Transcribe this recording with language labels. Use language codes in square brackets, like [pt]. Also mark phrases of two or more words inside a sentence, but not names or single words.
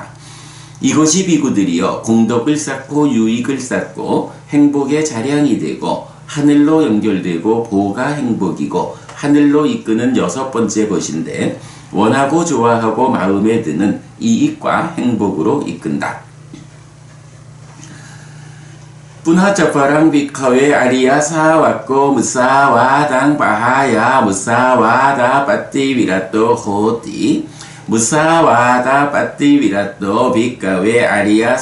[ko] 이것이 비구들이여 공덕을 쌓고 유익을 쌓고 행복의 자량이 되고 하늘로 연결되고 보가 행복이고 하늘로 이끄는 여섯 번째 것인데 원하고 좋아하고 마음에 드는 이익과 행복으로 이끈다. [pi] Punacaparang bhikkhave Arya sawakko musawādang pahaya musawāda pattivirato hoti musawāda pattivirato bhikkhave Arya